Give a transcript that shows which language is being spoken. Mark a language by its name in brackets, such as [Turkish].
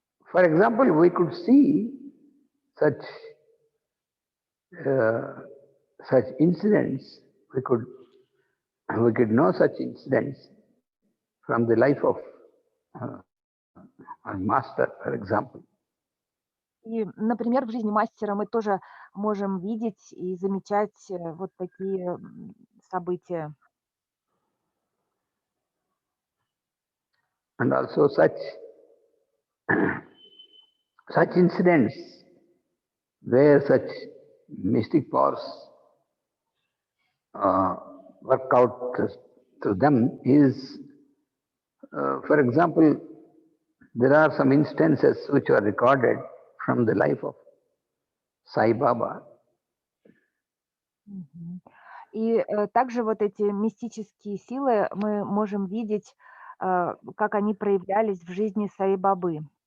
[English] For example, we could see such incidents. We could know such incidents from the life of a master, for example. [Russian] И, например, в жизни мастера мы тоже можем видеть и замечать вот такие события. [English] And also such incidents where such mystic powers work out through them is, for example, there are some instances which are recorded from the life of Sai Baba. [Russian] И также вот эти мистические силы мы можем видеть, как они проявлялись в жизни Саи Бабы.